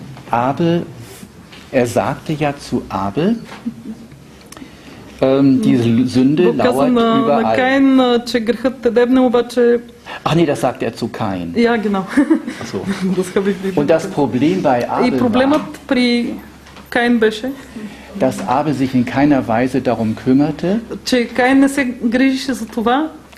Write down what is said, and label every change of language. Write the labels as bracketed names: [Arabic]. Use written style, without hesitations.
[German] Abel, er sagte ja zu Abel, die Sünde lauert überall. [Bulgarian] На Каин, че грехът те дебне, обаче... [German] Ach nee, das sagt er zu Kain. Ja, genau. So. Und das Problem bei Abel [Bulgarian] И проблемът при Каин беше, [German] dass Abel sich in keiner Weise darum kümmerte, [Bulgarian] че Каин не се грижеше за това,